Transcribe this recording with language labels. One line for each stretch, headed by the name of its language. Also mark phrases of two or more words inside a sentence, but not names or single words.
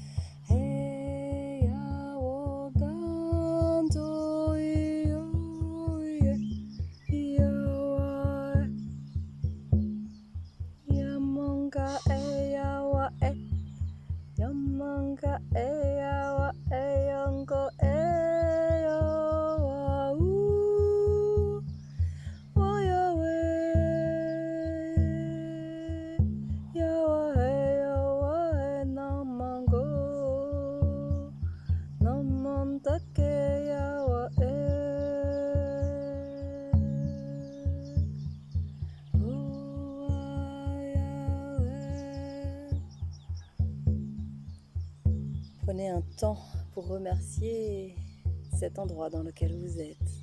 French: Heya woganto iyo ye. Iya wae. Yamanga eya wae. Yamanga eya wae. Yonko eya wa oya we. Yawa namango. Namantake yawa Prenez un temps pour remercier cet endroit dans lequel vous êtes.